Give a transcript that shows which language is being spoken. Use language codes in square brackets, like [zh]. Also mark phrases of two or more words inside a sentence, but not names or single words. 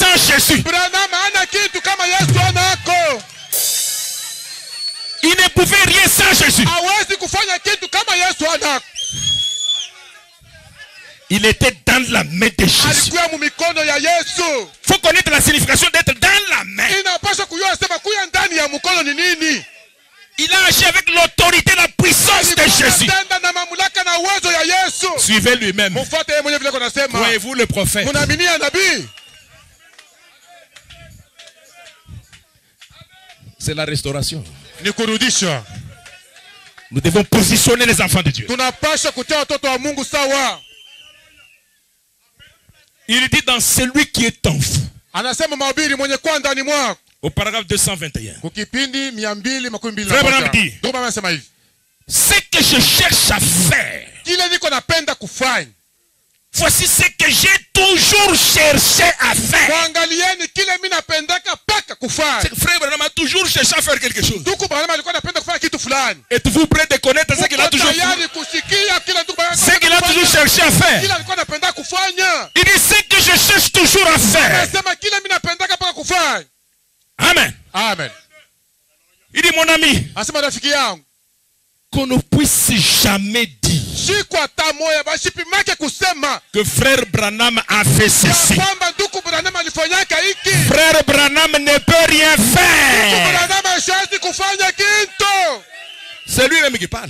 [fr] Jésus. [sw] Branham hana kitu kama Yesu anako. [fr] Il ne pouvait rien sans Jésus. [sw] Hawezi kufanya kitu kama Yesu anako. [fr] Il était dans la main de Jésus. [sw] Alikuwa mu mikono ya Yesu. [fr] Faut connaître la signification d'être dans la main. [sw] Inapaswa kujua sema kuya ndani ya mkono ni nini. [fr] Il a agi avec l'autorité, la puissance de Jésus. [sw] Tenda na mamlaka na uwezo ya Yesu. [fr] Suivez lui-même. [sw] Mfuate yeye mwenyewe vile kunasema. [fr] Croyez-vous le prophète? [sw] Munaaminia nabii? [fr] C'est la restauration. [sw] Ni kurudisha. [fr] Nous devons positionner les enfants de Dieu. [sw] Tunapaswa kutia watoto wa Mungu sawa. [fr] Il dit dans celui qui est en vous. [sw] Anasema mahubiri mwenye kwa ndani mwako. [fr] Au paragraphe 221. [sw] Kukipindi 221. [fr] Frère Branham dit. [sw] Ndio Baba anasema hivi. [fr] Ce que je cherche à faire. [sw] Kile niko napenda kufanya. [fr] Voici ce que j'ai toujours cherché à faire. [sw] Kuangalieni kile mimi napendaka paka kufanya. [fr] Frère Branham a toujours cherché à faire quelque chose. [sw] Ndugu Branham alikuwa anapenda kufanya kitu fulani. [fr] Êtes-vous prêt de connaître ce qu'il a toujours fait? [sw] Tayari kusikia kila ndugu Branham. [fr] Ce qu'il a toujours cherché à faire. [sw] Kile alikuwa anapenda kufanya. [fr] Il dit ce que je cherche toujours à faire. [sw] Anasema kile mimi napendaka paka kufanya. [fr] Amen. [sw] Amen. [fr] Il dit mon ami. [sw] Anasema rafiki yangu. [fr] Qu'on ne puisse jamais dire que frère Branham a fait ceci. Frère Branham ne peut rien faire. C'est lui-même qui parle.